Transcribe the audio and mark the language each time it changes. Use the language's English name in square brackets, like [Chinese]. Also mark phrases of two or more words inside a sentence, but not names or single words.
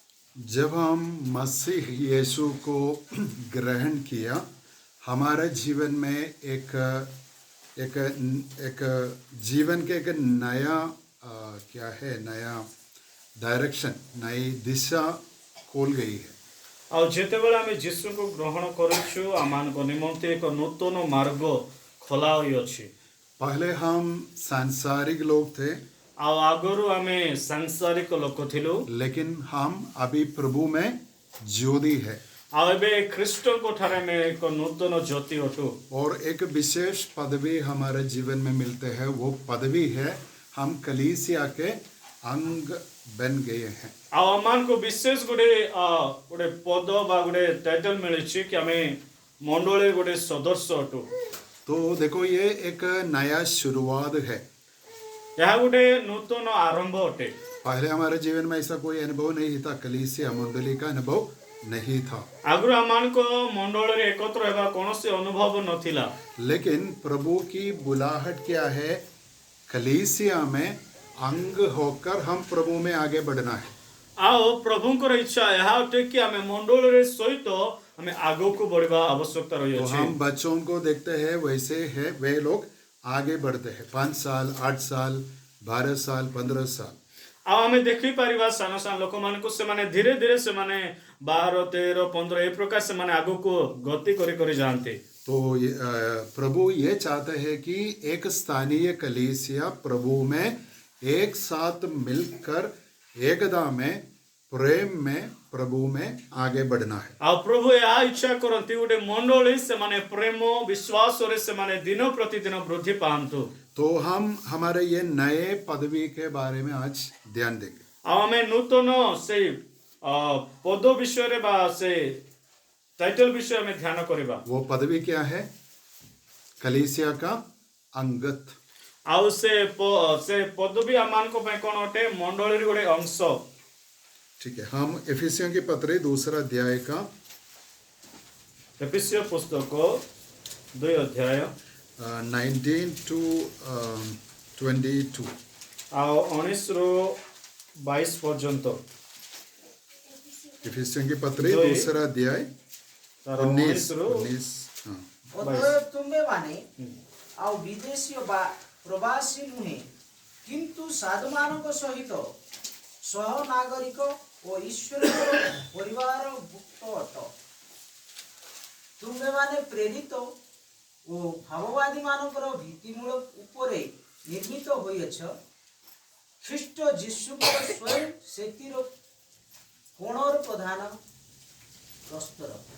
[Hindi] जब हम मसीह यीशु को ग्रहण किया, हमारे जीवन में एक एक एक जीवन के एक नया क्या है, नया डायरेक्शन, नई दिशा खोल गई है। [Odia] ଆଉ ଯେତେବେଳେ ଆମେ ଯୀଶୁଙ୍କୁ ଗ୍ରହଣ କରୁଛୁ ଆମମାନଙ୍କ ନିମନ୍ତେ ଏକ ନୂତନ ମାର୍ଗ ଖୋଲା ହୋଇଅଛି। [Hindi] पहले हम सांसारिक लोग थे, [Odia] ଆଉ ଆଗରୁ ଆମେ ସାଂସାରିକ ଲୋକ ଥିଲୁ, [Hindi] लेकिन हम अभी प्रभु में ज्योति है। [Odia] ଆଉ ଏବେ ଖ୍ରୀଷ୍ଟଙ୍କ ଠାରେ ଆମେ ଏକ ନୂତନ ଜ୍ୟୋତି ଅଟୁ। [Hindi] और एक विशेष पदवी हमारे जीवन में मिलते हैं, वो पदवी है हम कलीसिया के अंग बन गए हैं। [Odia] ଆଉ ଆମମାନଙ୍କୁ ବିଶେଷ ଗୋଟେ ପଦ ବା ଗୋଟେ ଟାଇଟଲ ମିଳିଛି କି ଆମେ ମଣ୍ଡଳୀର ଗୋଟେ ସଦସ୍ୟ ଅଟୁ। [Hindi] तो देखो, ये एक नया शुरुआत है। [Odia] ଏହା ଗୋଟେ ନୂତନ ଆରମ୍ଭ ଅଟେ। [Hindi] पहले हमारे जीवन में ऐसा कोई अनुभव नहीं था, कलीसिया मंडली का अनुभव नहीं था। [Odia] ଆଗରୁ ଆମମାନଙ୍କ ମଣ୍ଡଳରେ ଏକତ୍ର ହେବା କୌଣସି ଅନୁଭବ ନଥିଲା, [Hindi] लेकिन प्रभु की बुलाहट क्या है, कलीसिया में अंग होकर हम प्रभु में आगे बढ़ना है। [Odia] ଆଉ ପ୍ରଭୁଙ୍କର ଇଚ୍ଛା ଏହା ଅଟେ କି ଆମେ ମଣ୍ଡଳରେ ସହିତ ଆମେ ଆଗକୁ ବଢିବା ଆବଶ୍ୟକତା [Hindi] तो [Odia] ରହିଅଛି। [Hindi] हम बच्चों को देखते हैं, वैसे है वे लोग आगे बढ़ते हैं। 5 साल, 8 साल, 12 साल, 15 साल। [Odia] ଆଉ ଆମେ ଦେଖିପାରିବା ସାନ ସାନ ଲୋକମାନଙ୍କୁ ସେମାନେ ଧୀରେ ଧୀରେ ସେମାନେ 12, 13, 15 ଏ ପ୍ରକାର ସେମାନେ ଆଗକୁ ଗତି କରି କରି ଯାଆନ୍ତି। [Hindi] तो प्रभु ये चाहते हैं कि एक स्थानीय कलीसिया प्रभु में एक साथ मिलकर एकता में, प्रेम में, प्रभु में आगे बढ़ना है। [Odia] ଆଉ ପ୍ରଭୁ ଏହା ଇଚ୍ଛା କରନ୍ତି ଗୋଟେ ମଣ୍ଡଳୀ ସେମାନେ ପ୍ରେମ ବିଶ୍ୱାସରେ ସେମାନେ ଦିନ ପ୍ରତିଦିନ ବୃଦ୍ଧି ପାଆନ୍ତୁ। [Hindi] तो हम हमारे ये नए पदवी के बारे में आज ध्यान देंगे। [Odia] ଆଉ ଆମେ ନୂତନ ସେଇ ପଦ ବିଷୟରେ ବା ସେ ଟାଇଟଲ ବିଷୟରେ ଆମେ ଧ୍ୟାନ କରିବା। [Hindi] वो पदवी क्या है? कलीसिया का अंगत। [Odia] ଆଉ ସେ ପଦବୀ ଆମମାନଙ୍କ ପାଇଁ କ'ଣ ଅଟେ? ମଣ୍ଡଳୀର ଗୋଟେ ଅଂଶ। [Hindi] ठीक है, हम एफिसियों की पत्री 2 अध्याय का [Odia] ଏଫେସୀୟ ପୁସ୍ତକ 2 ଅଧ୍ୟାୟ [Hindi] 19 to 22। [Odia] ଆଉ 19 ରୁ 22 ପର୍ଯ୍ୟନ୍ତ। [Hindi] एफिसियों की पत्री 2 अध्याय [Odia] ତାର 19 19 ରୁ [Hindi] 19। हाँ। [Odia] ଅତଏବ ତୁମ୍ଭେମାନେ ଆଉ ବିଦେଶୀ ବା ପ୍ରବାସୀ ନୁହେଁ, କିନ୍ତୁ ସାଧୁମାନଙ୍କ ସହିତ ସହନାଗରିକ ଓ ଈଶ୍ୱରଙ୍କର ପରିବାରଭୁକ୍ତ ଅଟ। ତୁମ୍ଭେମାନେ ପ୍ରେରିତ ଓ ଭାବବାଦୀମାନଙ୍କର ଭିତ୍ତିମୂଳ ଉପରେ ନିର୍ମିତ ହୋଇଅଛ, ଖ୍ରୀଷ୍ଟ ଯୀଶୁଙ୍କର ସ୍ୱୟଂ ସେଥିର କୋଣର ପ୍ରଧାନ ପ୍ରସ୍ତର।